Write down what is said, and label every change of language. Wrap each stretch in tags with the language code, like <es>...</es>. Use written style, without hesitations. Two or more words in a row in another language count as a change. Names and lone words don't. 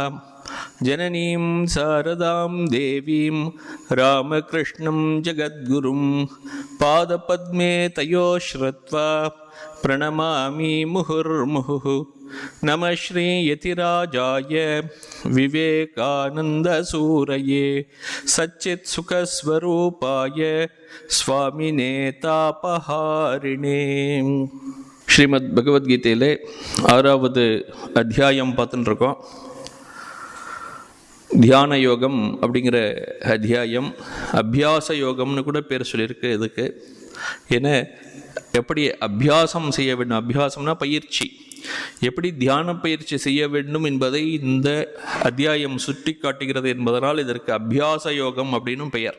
<sa>जननीं शारदां देवीं रामकृष्णं जगद्गुरुं पादपद्मे तयोः श्रुत्वा प्रणमामि मुहुर्मुहुः। नमः श्री यतिराजाय विवेकानन्दसूरये सच्चित्सुखस्वरूपाय स्वामिने तापहारिणे।</sa> <ta>ஸ்ரீமத் பகவத்கீதையிலே 6வது அத்தியாயம் பார்த்துட்டு இருக்கோம். தியான யோகம் அப்படிங்கிற அத்தியாயம் அபியாச யோகம்னு கூட பேர் சொல்லியிருக்கு. இதுக்கு ஏன்னா எப்படி அபியாசம் செய்ய வேண்டும், அபியாசம்னா பயிற்சி, எப்படி தியான பயிற்சி செய்ய வேண்டும் என்பதை இந்த அத்தியாயம் சுட்டி காட்டுகிறது என்பதனால் இதற்கு அபியாச யோகம் அப்படின்னு பெயர்.</ta>